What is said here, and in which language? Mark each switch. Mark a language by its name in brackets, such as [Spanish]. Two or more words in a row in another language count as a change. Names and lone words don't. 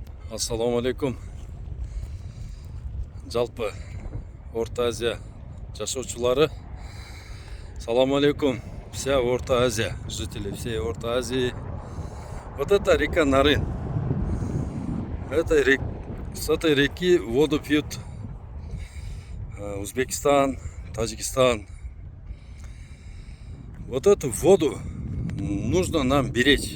[Arabic] السلام عليكم. [Kyrgyz] Жалпы Орта Азия жашоочулары. [Arabic] سلام عليكم. [Russian] Вся Орта Азия, жители всей Орта Азии. Вот это река Нарын. С этой реки воду пьют Узбекистан, Таджикистан. Вот эту воду нужно нам беречь.